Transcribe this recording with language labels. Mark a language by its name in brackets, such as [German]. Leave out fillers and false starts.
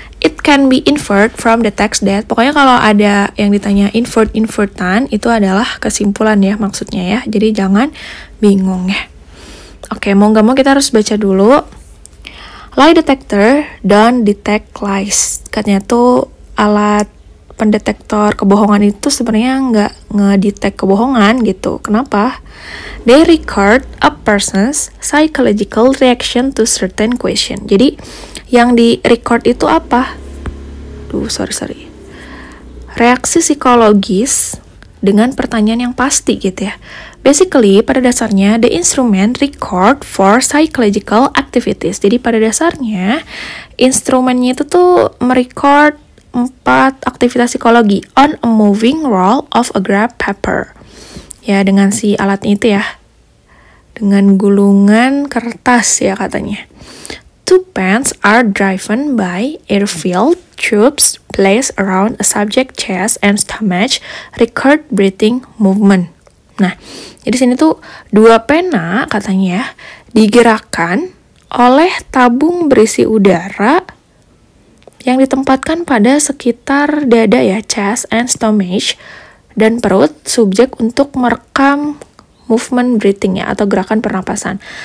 [English] It can be inferred from the text that. [Indonesian] Pokoknya kalau ada yang ditanya infertan itu adalah kesimpulan ya maksudnya ya. Jadi jangan bingung ya. Oke, mau nggak mau kita harus baca dulu. [English] Lie detector don't detect lies. [Indonesian] Katanya tuh alat pendetektor kebohongan itu sebenarnya nggak ngedetect kebohongan gitu. Kenapa? [English] They record a person's psychological reaction to certain question. [Indonesian] Jadi yang di record itu apa? Sorry. Reaksi psikologis dengan pertanyaan yang pasti gitu ya. [English] Basically, [Indonesian] pada dasarnya, [English] the instrument record for psychological activities. [Indonesian] Jadi, pada dasarnya, instrumennya itu tuh merecord 4 aktivitas psikologi [English] on a moving roll of a graph paper. [Indonesian] Ya, dengan si alatnya itu ya. Dengan gulungan kertas ya katanya. [English] 2 pens are driven by air-filled tubes placed around a subject chest and stomach, record breathing movement. [Indonesian] Nah, jadi sini tuh 2 pena katanya ya, digerakkan oleh tabung berisi udara yang ditempatkan pada sekitar dada ya, [English] chest and stomach, [Indonesian] dan perut subjek untuk merekam movement breathing ya, atau gerakan pernapasan.